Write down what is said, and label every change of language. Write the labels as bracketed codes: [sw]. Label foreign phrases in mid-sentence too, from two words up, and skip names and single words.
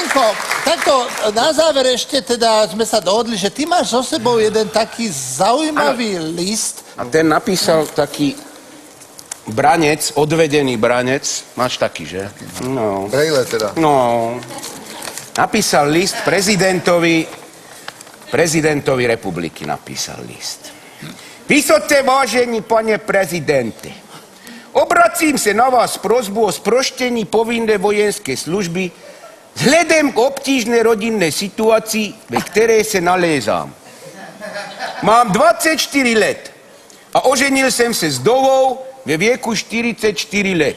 [sk] takto na záver ešte teda sme sa dohodli, že ty máš so sebou jeden taký zaujímavý list. A ten napísal taký branec, odvedený branec. Máš taký, že? No. Brejle teda. No. Napísal list prezidentovi republiky napísal list. [cs] Vysoce vážení pane prezidente, obracím se na vás s prosbou o sproštění povinné vojenské služby vzhledem k obtížné rodinné situaci, ve které se nalézám. Mám 24 let a oženil jsem se s Dovou ve věku 44 let.